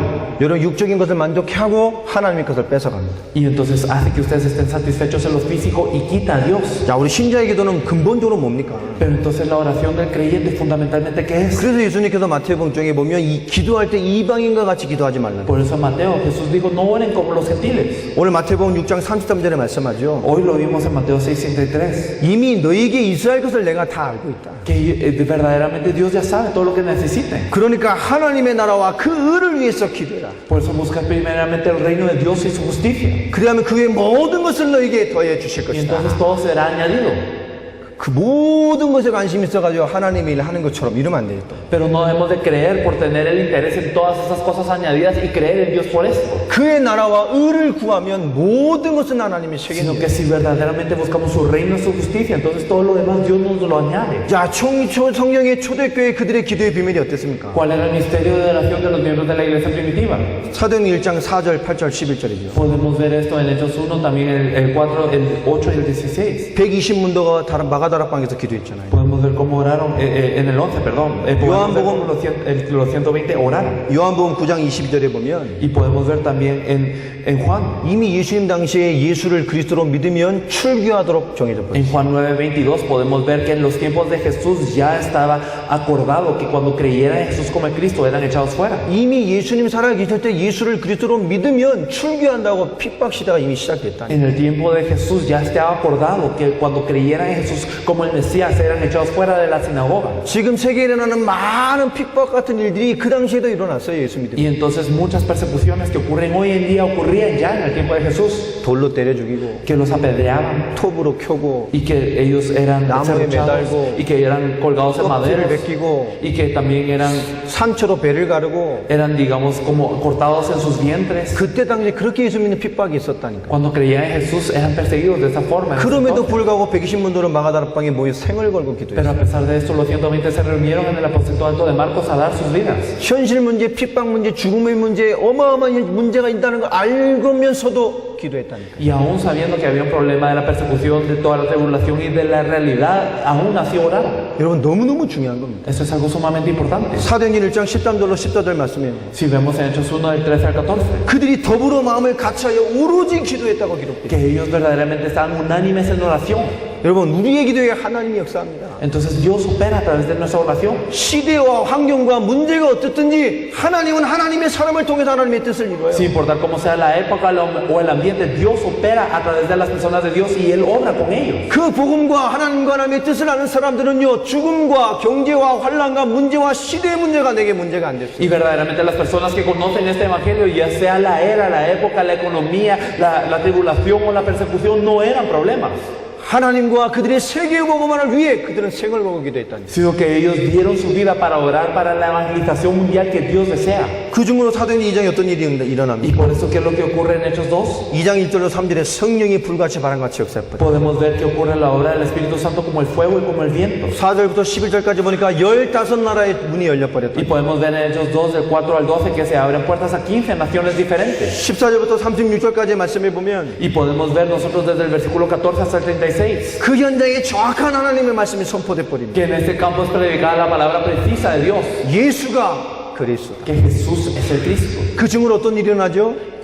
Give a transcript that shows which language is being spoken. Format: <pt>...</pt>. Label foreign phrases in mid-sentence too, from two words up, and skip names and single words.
<ko>여러분 육적인 것을 만족하고 하나님의 것을 뺏어갑니다.</ko> <es>Y entonces hace que ustedes estén satisfechos en lo físico y quita a Dios.</es> <ko>자, 우리 신자의 기도는 근본적으로 뭡니까?</ko> <es>Pero entonces la oración del creyente fundamentalmente ¿qué es?</es> <ko>그래서 예수님께서 마태복음 중에 보면 기도할 때 이방인과 같이 기도하지 말라.</ko> <es>Por eso en Mateo Jesús dijo no oren como los gentiles.</es> <ko>오늘 마태복음 6장 33절에 말씀하죠.</ko> <es>Hoy lo vimos en Mateo 6:33.</es> <ko>이미 너에게 있어야 할 것을 내가 다 알고 있다.</ko> <es>Que verdaderamente Dios ya sabe todo lo que necesiten.</es> <ko>그러니까 하나님의 나라와 그 의를 위해서 기도해라.</ko> <es>Por eso busca primeramente el reino de Dios y su justicia.</es> <ko>그러면 그 외의 모든 것을 너에게 더해 주실</ko> <es>Y</es> <ko>것이다.</ko> <es>entonces todo será añadido.</es> <ko>그 모든 것에 관심 있어가지고 하나님의 일을 하는 것처럼 이러면 안 되겠다.</ko> <es>Pero no debemos de creer por tener el interés en todas esas cosas añadidas y creer en Dios por esto.</es> <ko>그의 나라와 의를 구하면 모든 것은 하나님이</ko> <es>Sino</es> <ko>책임져요.</ko> <es>que si verdaderamente buscamos su reino y su justicia, entonces todo lo demás Dios nos lo añade.</es> <ko>자, 성경의 초대교회 그들의 기도의 비밀이 어땠습니까?</ko> <es>¿Cuál era el misterio de oración de los miembros de la iglesia primitiva?</es> <ko>사도행전 1장 4절, 8절, 11절이죠.</ko> <es>Podemos ver esto en Hechos 1, también el 4, el 8 y el 16.</es> <ko>120문도가 마가다락방에서 기도했잖아요.</ko> <es>Podemos ver cómo oraron en el 11, perdón. Podemos ver cómo los 120 oraron.</es> <ko>요한복음 9장 22절에 보면</ko> <es>Y podemos ver también en Juan.</es> <ko>이미 예수님 당시에 예수를 그리스도로 믿으면 출교하도록 정해졌거든요.</ko> <es>En Juan 9:22 podemos ver que en los tiempos de Jesús ya estaba acordado que cuando creyeran en Jesús como el Cristo eran echados fuera.</es> <ko>이미 예수님 살아계실 때 예수를 그리스도로 믿으면 출교한다고 핍박 시대가 이미 시작됐다.</ko> <es>En el tiempo de Jesús ya estaba acordado que cuando creyeran en Jesús como el Mesías eran echados fuera de la sinagoga.</es> <ko>지금 세계에 일어나는 많은 핍박 같은 일들이 그 당시에도 일어났어요. 예수 믿으면.</ko> <es>Y entonces muchas persecuciones que ocurren hoy en día ocurrían ya en el tiempo de Jesús.</es> <ko>돌로 때려 죽이고</ko> <es>Que los apedreaban</es> <ko>톱으로 켜고</ko> <es>y que ellos eran</es> <ko>나무에</ko> <es>serruchados</es> <ko>매달고</ko> <es>y que eran colgados en</es> <ko>껍질을</ko> <es>maderos</es> <ko>벗기고</ko> <es>y que también</es> <ko>상처로 배를 가르고</ko> <es>eran digamos como cortados en sus vientres.</es> <ko>그때 당시에 그렇게 예수 믿는 핍박이 있었다니까.</ko> <es>Cuando creían en Jesús eran perseguidos de esa forma.</es> <ko>그럼에도 불구하고 120문도는 마가다락방에 모여 생을 걸고</ko> <es>Pero</es> <ko>기도했어요.</ko> <es>a pesar de esto, los 120 se reunieron en el aposento alto de Marcos a dar sus vidas.</es> <ko>현실 문제, 핍박 문제, 죽음의 문제, 어마어마한 문제가 있다는 걸 알면서도 기도했다니까.</ko> <es>Y aún sabiendo que había un problema de la persecución, de toda la tribulación y de la realidad, aún así oraron.</es> <ko>여러분 너무너무 중요한 겁니다.</ko> <es>Eso es algo sumamente importante.</es> <ko>사도행전 1장 13절로 14절 말씀에</ko> <es>Si vemos en Hechos 1 del 13 al 14,</es> <ko>그들이 더불어 마음을 같이하여 오로지 기도했다고 기록돼요.</ko> <es>que ellos verdaderamente estaban unánimes en oración.</es> <ko>여러분 우리의 기도에 하나님이 역사합니다.</ko> <es>Entonces Dios opera a través de nuestra oración.</es> <ko>시대와 환경과 문제가 어떻든지 하나님은 하나님의 사람을 통해서 하나님의 뜻을 이루어요.</ko> <es>Sin importar cómo sea la época o el ambiente, Dios opera a través de las personas de Dios y Él obra con ellos.</es> <ko>그 복음과 하나님과 하나님의 뜻을 아는 사람들은요 죽음과 경제와 환난과 문제와 시대의 문제가 내게 문제가 안 됐어요.</ko> <es>Y verdaderamente las personas que conocen este evangelio, ya sea la era, la época, la economía, la tribulación o la persecución, no eran problemas.</es> <ko>하나님과 그들의 세계 복음화를 위해 그들은 생을 걸고 기도했다니.</ko> <es>Sino que ellos dieron su vida para orar para la evangelización mundial que Dios desea.</es> <ko>그 중으로 사도행전 2장에 어떤 일이</ko> <es>Y</es> <ko>일어납니까?</ko> <es>por eso, ¿qué es lo que ocurre en Hechos 2?</es> <ko>2장 1절로 3절에 성령이 불같이 바람같이 역사했거든요.</ko> <es>Podemos ver que ocurre la obra del Espíritu Santo como el fuego y como el viento.</es> <ko>4절부터 11절까지 보니까 15나라의 문이 열려버렸다.</ko> <es>Y podemos ver en Hechos 2, del 4 al 12, que se abren puertas a 15 naciones diferentes.</es> <ko>14절부터 36절까지 말씀해 보면</ko> <es>Y podemos ver nosotros desde el versículo 14 hasta el 36,</es> <ko>그 현장에 정확한 하나님의 말씀이 선포돼 버립니다.</ko> <es>que en este campo es predicada la palabra precisa de Dios,</es> <ko>예수가 그리스도다.</ko> <es>que Jesús es el Cristo.</es> <ko>그 중으로 어떤 일이 일어나죠?</ko>